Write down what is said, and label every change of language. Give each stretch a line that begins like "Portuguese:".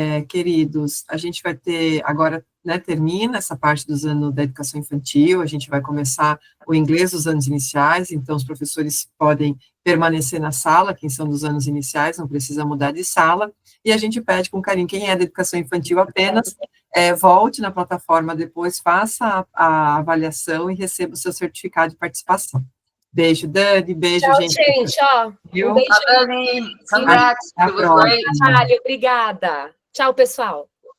Portuguese: Queridos, a gente vai ter, agora, né, termina essa parte dos anos da educação infantil, a gente vai começar o inglês dos anos iniciais, então os professores podem permanecer na sala, quem são dos anos iniciais, não precisa mudar de sala, e a gente pede com carinho, quem é da educação infantil apenas, volte na plataforma depois, faça a avaliação e receba o seu certificado de participação. Beijo, Dani, beijo, tchau, gente. Um beijo.
English: Dani, congrats, it was great.
Portuguese: Obrigada. Tchau, pessoal.